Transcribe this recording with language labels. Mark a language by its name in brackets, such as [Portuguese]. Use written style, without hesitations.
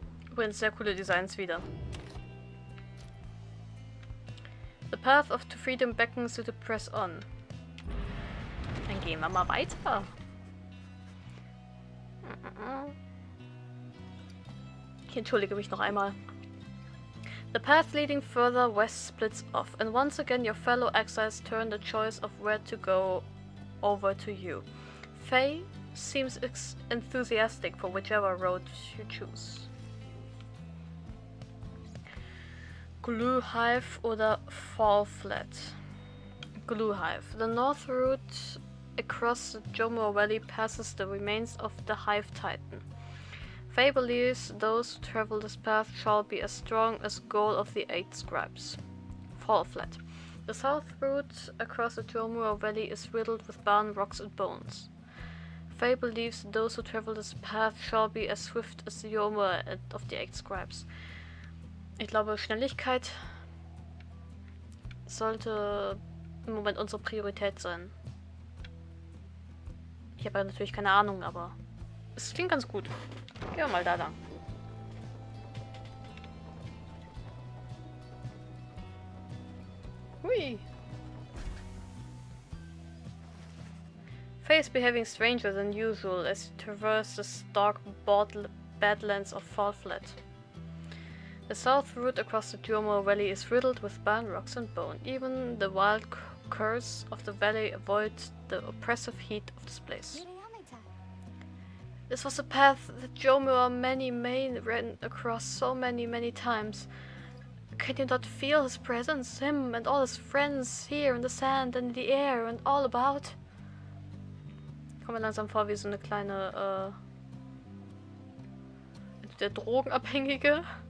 [German] Übrigens sehr coole Designs wieder. [English] The path of to freedom beckons you to press on. [German] Dann gehen wir mal weiter. Ich entschuldige mich noch einmal. [English] The path leading further west splits off, and once again your fellow exiles turn the choice of where to go over to you. Faye seems enthusiastic for whichever road you choose. [German] Glue Hive oder Fall Flat. Glue Hive. [English] The north route across the Jomo Valley passes the remains of the Hive Titan. Faye believes those who travel this path shall be as strong as goal of the 8 scribes. Fall Flat. The south route across the Jomo Valley is riddled with barren rocks and bones. Faye believes those who travel this path shall be as swift as the Jomo of the 8 scribes. [German] Ich glaube, Schnelligkeit sollte im Moment unsere Priorität sein. Ich habe ja natürlich keine Ahnung, aber es klingt ganz gut. Gehen wir mal da lang. Hui. [English] Faye is behaving stranger than usual as you traverse the stark badlands of Fall Flat. The south route across the Jomo Valley is riddled with barren rocks and bone. Even the wild curse of the valley avoids the oppressive heat of this place. This was a path that Jomo many ran across so many times. Can you not feel his presence, him and all his friends here in the sand and in the air and all about? [German] Ich komme mir langsam vor wie so eine kleine, der Drogenabhängige.